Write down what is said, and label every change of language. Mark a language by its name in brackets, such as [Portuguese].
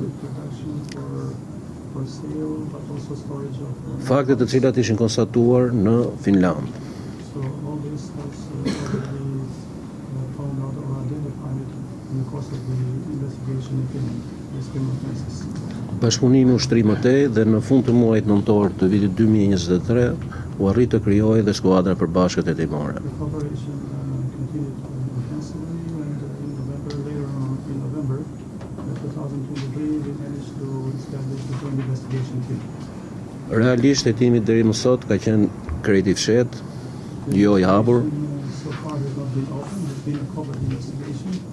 [English] production for sale, but also storage of [Albanian] fakte të cilat ishin konstatuar në Finland. [English] So all this was already found out or identified in the course of the investigation in Finland, these criminal offenses. [Albanian] Bashkëpunimi ushtri më tej dhe në fund të muajit nëntor të vitit 2023 u arrit të krijojë dhe skuadra përbashkët hetimore. [English] The cooperation continued intensively, and in November, later on in November 2023, we managed to establish the joint investigation team. [Albanian] Realisht hetimi deri më sot ka qenë krejt i fshetë, jo i hapur, [English] So far has not been open, it's been a covert investigation.